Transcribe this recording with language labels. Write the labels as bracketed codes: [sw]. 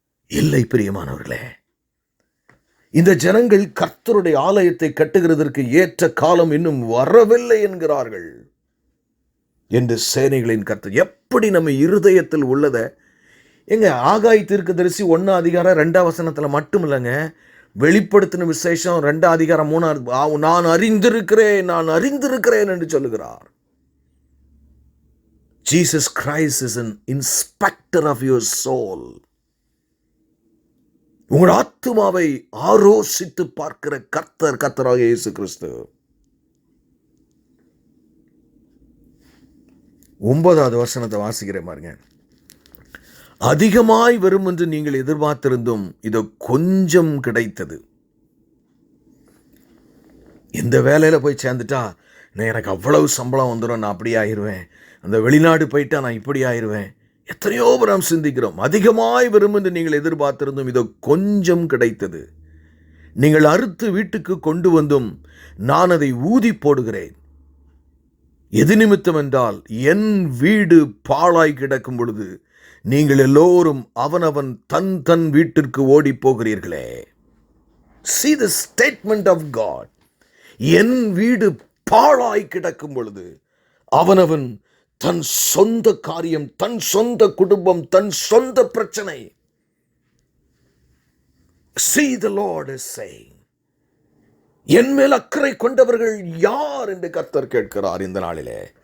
[ta] இல்லை பிரியமானவர்களே, இந்த ஜனங்கள் கர்த்தருடைய ஆலயத்தை கட்டுகிறதற்கு ஏற்ற காலம் இன்னும் வரவில்லை என்கிறார்கள் என்று சேனைகளின் கர்த்தர். எப்படி நம்ம இருதயத்தில் உள்ளதை எங்க ஆகாய் தீர்க்கதரிசி 1ஆம் அதிகாரம் 2ஆம் வசனத்துல மட்டும் இல்லைங்க, வெளிப்படுத்தின விசேஷம் 2ஆம் அதிகாரம் 3, நான் அறிந்திருக்கிறேன் என்று சொல்லுகிறார். [en] Jesus Christ is an inspector of your soul. [ta] உங்கள் ஆத்துமாவை ஆரோசித்து பார்க்கிற கர்த்தராக இயேசு கிறிஸ்து. 9ஆவது வசனத்தை வாசிக்கிறேன் பாருங்க. அதிகமாய் வரும் என்று நீங்கள் எதிர்பார்த்திருந்தும் இதோ கொஞ்சம் கிடைத்தது. இந்த வேலையில போய் சேர்ந்துட்டா எனக்கு அவ்வளவு சம்பளம் வந்துடும், நான் அப்படி ஆயிடுவேன். அந்த வெளிநாடு போயிட்டா நான் இப்படி ஆயிடுவேன். எத்தனையோ நாம் சிந்திக்கிறோம். அதிகமாய் வரும் என்று நீங்கள் எதிர்பார்த்திருந்தும் இதோ கொஞ்சம் கிடைத்தது. நீங்கள் அறுத்து வீட்டுக்கு கொண்டு வந்தும் நான் அதை ஊதி போடுகிறேன். எது நிமித்தம் என்றால் என் வீடு பாழாய் கிடக்கும் பொழுது நீங்கள் எல்லோரும் அவனவன் தன் வீட்டிற்கு ஓடி போகிறீர்களே. [en] See the statement of God. [ta] என் வீடு பாழாய் கிடக்கும் பொழுது அவனவன் தன் சொந்த காரியம், தன் சொந்த குடும்பம், தன் சொந்த பிரச்சனை. [en] See the Lord is saying, [ta] என் மேல் அக்கறை கொண்டவர்கள் யார் என்று கர்த்தர் கேட்கிறார் இந்த நாளிலே.